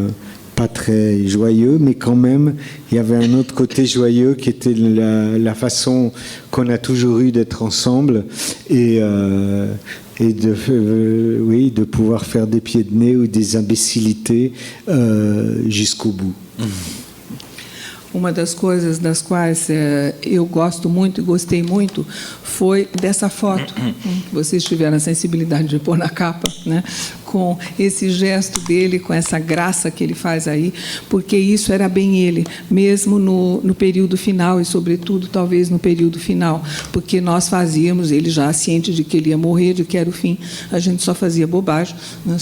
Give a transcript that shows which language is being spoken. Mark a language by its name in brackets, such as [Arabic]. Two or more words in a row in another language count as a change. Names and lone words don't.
[French] pas très joyeux, mais quand même, il y avait un autre côté joyeux qui était la façon qu'on a toujours eu d'être ensemble et de pouvoir faire des pieds de nez ou des imbécilités jusqu'au bout. [Portuguese] Uma das coisas das quais eu gosto muito e gostei muito foi dessa foto que vocês tiveram a sensibilidade de pôr na capa, né? Com esse gesto dele, com essa graça que ele faz aí, porque isso era bem ele, mesmo no período final e, sobretudo, talvez no período final, porque nós fazíamos, ele já ciente de que ele ia morrer, de que era o fim, a gente só fazia bobagem, né?